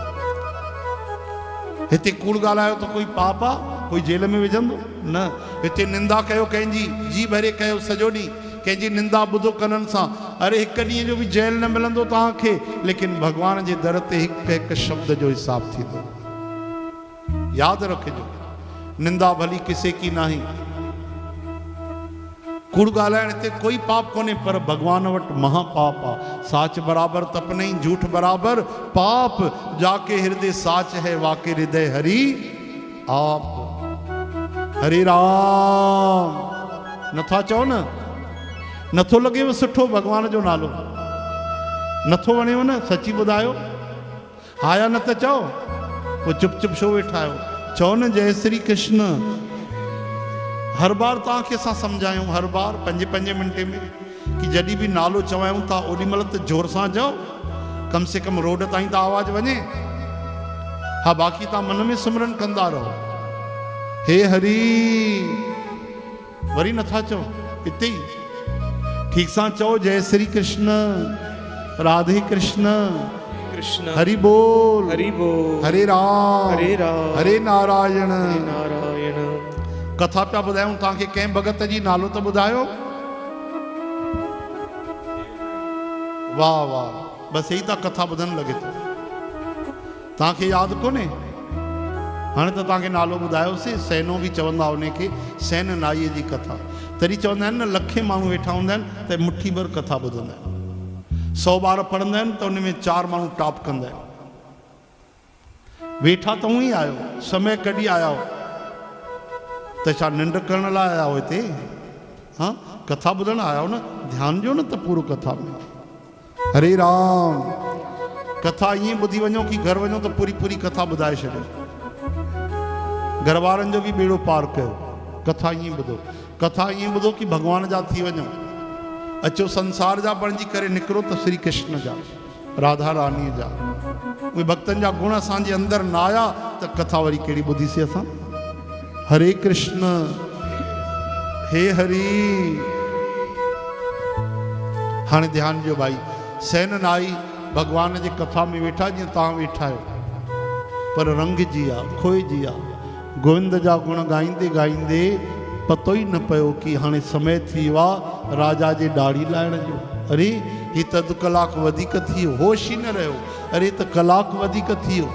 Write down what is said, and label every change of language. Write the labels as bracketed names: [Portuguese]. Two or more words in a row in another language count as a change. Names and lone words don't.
[Sindhi] हिते कूड़ ॻाल्हायो त कोई पाप आहे कोई जेल में विझंदो न। हिते निंदा कयो कंहिंजी जी भरे कयो सॼो ॾींहुं कंहिंजी निंदा ॿुधो कननि सां अरे हिकु ॾींहं जो बि जेल न मिलंदो तव्हांखे लेकिन भगवान जे दर ते हिकु हिकु शब्द जो हिसाब थींदो। यादि रखिजो निंदा भली किसे की नाही कूड़ ॻाल्हाइण हिते कोई पाप कोन्हे पर भगवान वटि महापाप आहे। [Hindi] साच बराबर तप नहीं झूठ बराबर पाप जाके हृदय साच है वाके हृदय हरि आप। [Sindhi] हरे राम नथा चओ न नथो लॻेव सुठो भगवान जो नालो नथो वणेव न सची ॿुधायो हा या न त चओ पोइ चुप चुप छो वेठा आहियो चओ न जय श्री कृष्ण। हर बार तव्हांखे असां सम्झायूं हर बार 5-5 मिंटे में कि जॾहिं बि नालो चवायूं था ओॾी महिल त जोर सां चओ कम से कम रोड ताईं त आवाज़ वञे। हा बाक़ी तव्हां मन में सिमरन कंदा रहो हे हरी वरी नथा चओ हिते ई ठीक सां चओ जय श्री कृष्ण राधे कृष्ण कृष्ण हरि बोल हरे राम हरे नारायण नारायण। कथा पिया ॿुधायूं तव्हांखे कंहिं भगत जी नालो त ॿुधायो वाह वाह, बस यही त कथा ॿुधण लॻे थो। तव्हांखे यादि कोन्हे? हाणे त तव्हांखे नालो ॿुधायोसीं। सैनो बि चवंदा उनखे, सैन नाईअ जी कथा। तॾहिं चवंदा आहिनि न, लखे माण्हू वेठा हूंदा आहिनि त मुट्ठी भर कथा ॿुधंदा आहिनि। 100 ॿार पढ़ंदा आहिनि त उन में 4 माण्हू टॉप कंदा आहिनि। वेठा त उहो ई आहियो, समय कढी आया हो त छा निंड करण लाइ आया हो हिते? हाँ, कथा ॿुधण आया हो न, ध्यानु ॾियो न त पूरो कथा में। हरे राम। कथा ईअं ॿुधी वञो कि घर वञो त पूरी पूरी कथा ॿुधाए छॾियो। घर वारनि जो बि बेड़ो पार कयो। कथा ईअं ॿुधो, कथा ईअं ॿुधो कि भॻवान जा थी वञो। अचो संसार जा बणिजी करे निकिरो त श्री कृष्ण जा, राधा रानीअ जा। उहे भक्तनि जा गुण असांजे अंदरि न आया त कथा वरी कहिड़ी ॿुधीसीं असां? हरे कृष्ण, हे हरि। हाणे ध्यानु ॾियो भाई, सैन नाई भगवान जी कथा में वेठा जीअं तव्हां वेठा आहियो, पर रंगजी आहे, खोइजी आहे। गोविंद जा गुण गाईंदे गाईंदे पतो ई न पियो कि हाणे समय थी वियो आहे राजा जे ॾाढ़ी लाहिण जो। अरे ही त अधु कलाकु वधीक थी वियो, होश ई न रहियो। अरे त कलाकु वधीक थी वियो।